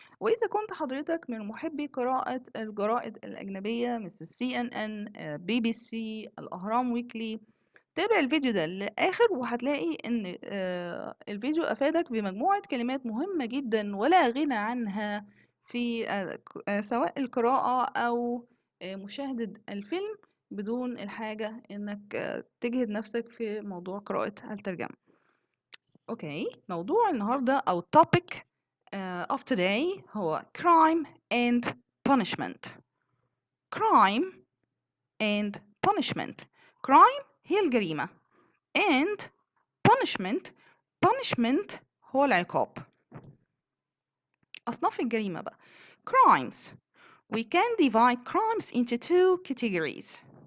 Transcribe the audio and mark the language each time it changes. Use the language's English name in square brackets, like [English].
[Arabic] وإذا كنت حضرتك من محبي قراءة الجرائد الأجنبية مثل CNN، BBC، الأهرام ويكلي، تابع الفيديو ده للآخر وهتلاقي إن الفيديو أفادك بمجموعة كلمات مهمة جدا ولا غنى عنها في سواء القراءة أو مشاهدة الفيلم بدون الحاجة إنك تجهد نفسك في موضوع قراءة الترجمة. أوكي، موضوع النهاردة أو [English] topic of today [Arabic] هو [English] crime and punishment. crime and punishment. [Arabic] crime هي الجريمة and punishment هو العقاب. أصناف الجريمة بقى. crimes. [English] We can divide crimes into two categories.